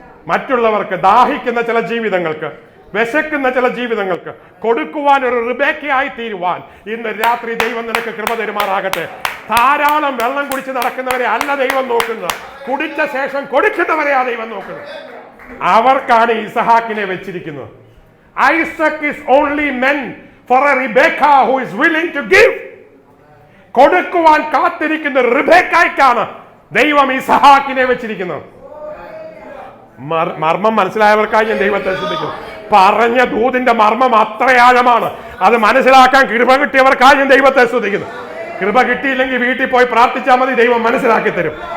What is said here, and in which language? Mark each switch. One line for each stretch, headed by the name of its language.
Malayalam: മറ്റുള്ളവർക്ക്, ദാഹിക്കുന്ന ചില ജീവിതങ്ങൾക്ക്, വിശക്കുന്ന ചില ജീവിതങ്ങൾക്ക് കൊടുക്കുവാൻ ഒരു റിബേക്കയായി തീരുവാൻ ഇന്ന് രാത്രി ദൈവം നിനക്ക് കൃപ തരുമാറാകട്ടെ. ധാരാളം വെള്ളം കുടിച്ച് നടക്കുന്നവരെ അല്ല ദൈവം നോക്കുന്നത്, കുടിച്ച ശേഷം കൊടുക്കുന്നവരെയാ ദൈവം നോക്കുന്നത്. അവർക്കാണ് ഇസഹാക്കിനെ വെച്ചിരിക്കുന്നത്.
English: Isaac is only meant for a Rebecca who is willing to give.
Malayalam: കൊടുക്കുവാൻ കാത്തിരിക്കുന്ന റിബേക്കായ്ക്കാണ് ദൈവം ഇസഹാക്കിനെ വെച്ചിരിക്കുന്നത്. മർമ്മം മനസ്സിലായവർക്കായി ഞാൻ ദൈവത്തെ ശ്രദ്ധിക്കുന്നു. പറഞ്ഞ ദൂതിന്റെ മർമ്മം അത്രയാഴമാണ്. അത് മനസ്സിലാക്കാൻ കൃപ കിട്ടിയവർക്കായി ഞാൻ ദൈവത്തെ സ്തുതിക്കുന്നു. കൃപ കിട്ടിയില്ലെങ്കിൽ വീട്ടിൽ പോയി പ്രാർത്ഥിച്ചാൽ മതി, ദൈവം മനസ്സിലാക്കി തരും.